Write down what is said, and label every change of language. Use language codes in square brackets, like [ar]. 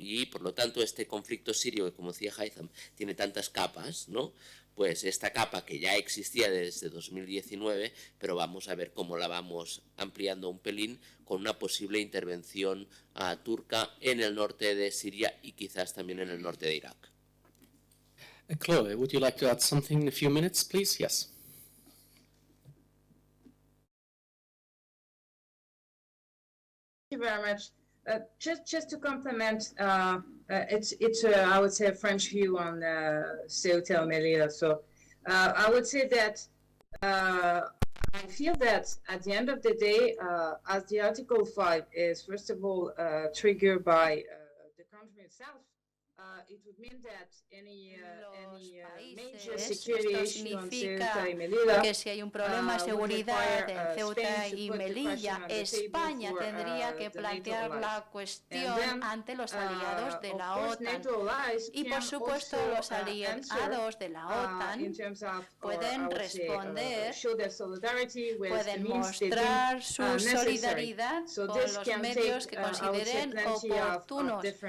[es] Y por lo tanto este conflicto sirio, que como decía Haytham, tiene tantas capas, ¿no?, pues esta capa que ya existía desde 2019, pero vamos a ver cómo la vamos ampliando un pelín con una posible intervención turca en el norte de Siria y quizás también en el norte de Irak. [en] Chloe, would you like to add something in a few minutes, please? Yes. Thank you very much. Just to complement, it's I would say a French view on Ceuta and Melilla. So I would say that I feel that at the end of the day, as the Article 5 is first of all triggered by the country itself, it would mean that any major security issue on Ceuta y Melilla, [es] que si hay un problema de seguridad en Ceuta y Melilla, España tendría que plantear la cuestión ante los aliados de la OTAN. Y por supuesto los aliados de la OTAN pueden responder, pueden mostrar su solidaridad con los medios que consideren oportunos.